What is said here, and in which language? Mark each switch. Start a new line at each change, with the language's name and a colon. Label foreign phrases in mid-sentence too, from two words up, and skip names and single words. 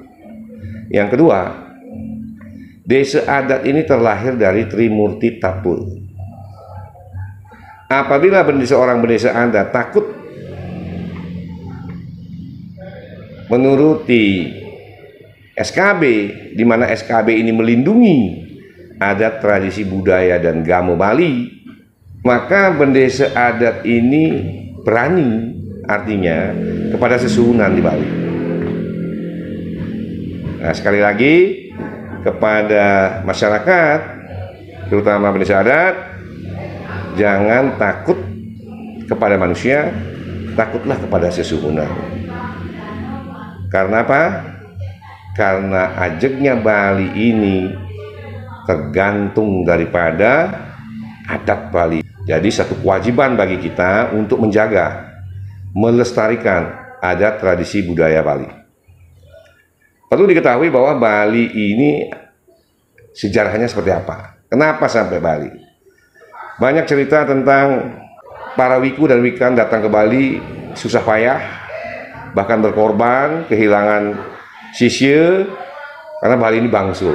Indonesian: Yang kedua, desa adat ini terlahir dari Trimurti Tapul. Apabila seorang bendesa adat takut menuruti SKB, di mana SKB ini melindungi adat, tradisi, budaya, dan gamo Bali, maka bendesa adat ini berani, artinya kepada sesuhunan di Bali. Nah, sekali lagi kepada masyarakat, terutama bendesa adat, jangan takut kepada manusia, takutlah kepada sesuhunan. Karena apa? Karena ajeknya Bali ini tergantung daripada adat Bali. Jadi satu kewajiban bagi kita untuk menjaga, melestarikan adat tradisi budaya Bali. Perlu diketahui bahwa Bali ini sejarahnya seperti apa? Kenapa sampai Bali? Banyak cerita tentang para wiku dan wikan datang ke Bali susah payah, bahkan berkorban, kehilangan sisya, karena Bali ini bangsul.